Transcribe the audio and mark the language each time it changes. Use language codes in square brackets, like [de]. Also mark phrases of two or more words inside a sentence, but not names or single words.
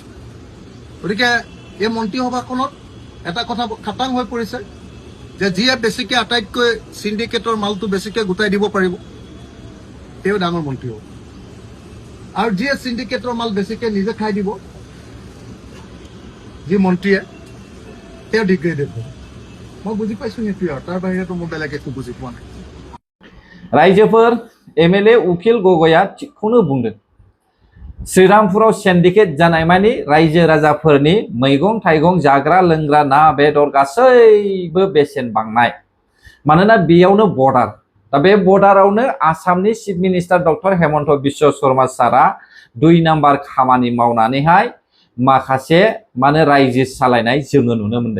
[as] গতিকে এই মন্ত্ৰীসভাখনত এটা কথা খাটাং হৈ পৰিছে যে যিয়ে বেছিকৈ আটাইতকৈ চিণ্ডিকেটৰ মালটো বেছিকৈ গোটাই দিব পাৰিব তেওঁ ডাঙৰ মন্ত্ৰী হ'ব, আৰু যিয়ে চিণ্ডিকেটৰ মাল বেছিকৈ নিজে খাই দিব যি মন্ত্ৰীয়ে তেওঁ ডিগ্ৰেডেড হ'ব। মই বুজি পাইছোঁ সেইটোৱে, আৰু তাৰ বাহিৰেতো মই বেলেগ একো বুজি পোৱা নাই। [brx] रायजोफोर एमएलए उकिल गगैया थिगखौनो बुंदों। श्रीरामपुराव सिन्डिकेट जानाय मानि रायजो राजाफोरनि मैगं थाइगं जाग्रा लोंग्रा ना बेदर गासैबो बेसेन बांनाय। मानोना बेयावनो बर्डार, दा बे बर्डारावनो आसामनि [en] chief minister [brx] डक्टर हेमन्त बिश्व शर्मा सारा 2 नाम्बार खामानि मावनानैहाय माखासे माने रायजो सालायनाय जोङो नुनो मोनदों।